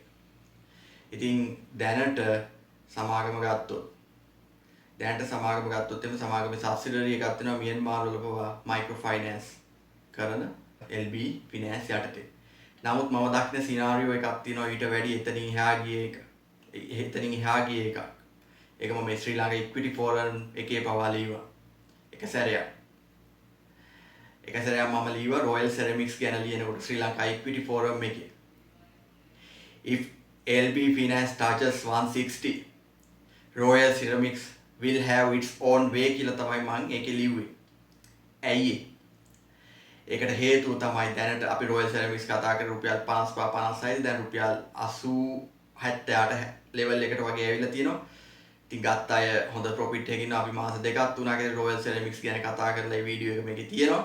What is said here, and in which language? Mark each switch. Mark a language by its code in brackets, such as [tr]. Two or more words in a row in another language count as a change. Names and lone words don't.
[si] ඉතින් දැනට සමාගම ගත්තොත් එතන සමාගමේ subsidiary එකක් තියෙනවා මියන්මාර් වල පවා [en] micro finance [si] කරන LB Finance යටතේ. නමුත් මම දක්න සිනාරියෝ එකක් තියෙනවා ඊට වැඩි එතනින් එහා ගිය එකක්. ඒක මම ශ්‍රී ලංකා [en] equity forum [si] එකේ පවා ලියුවා. එක සැරයක් මම ලියුවා Royal Ceramics ගැන ලියනකොට ශ්‍රී ලංකා [en] equity forum [si] එකේ. [en] If LB Finance touches 160, Royal Ceramics will have its own way [si] කියලා තමයි මම ඒකේ ලිව්වේ. ඇයි ඒකට හේතුව තමයි දැනට අපි Royal Ceramics කතා කරේ රුපියල් 55 දැන් රුපියල් 80 78 level එකට වගේ ඇවිල්ලා තියෙනවා. ඉතින් ගත්ත අය හොඳ profit එකකින් අපි මාස දෙකක් තුනකට Royal Ceramics ගැන කතා කරලා මේ වීඩියෝ එක මේකේ තියෙනවා.